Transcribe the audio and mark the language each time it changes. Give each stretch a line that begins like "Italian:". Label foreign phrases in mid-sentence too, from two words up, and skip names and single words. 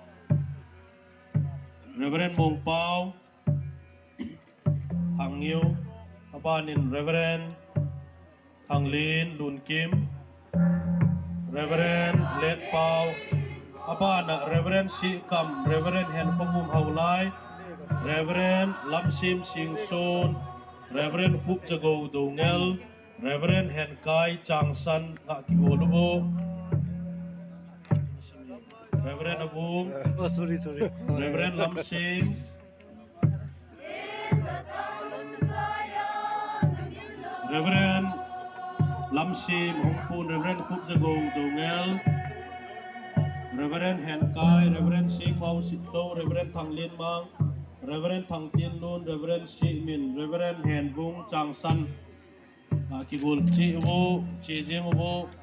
Hakha Chin: Reverend Mong Pau Thang Yiu Abanin Reverend Thang Lin Lun Kim Reverend Let Pau Abana Reverend Si Kam Reverend Hen Khomum Haulai Reverend Lam Sim Sing Son Reverend Khup Jago Dongel Reverend Hen Kai Chang San naki goluvo Reverend Avung sorry. Reverend Lam Sing Reverend Lam Sim Hongpun Reverend Khup Jago Dongel Reverend Hen Kai Reverend Si Khau Sitlo Reverend Thang Lin Mang Reverend Thang Tien Lun Reverend Si Min Reverend Hen Vung Chang San Kigul Chi Wo Chi Jim Wo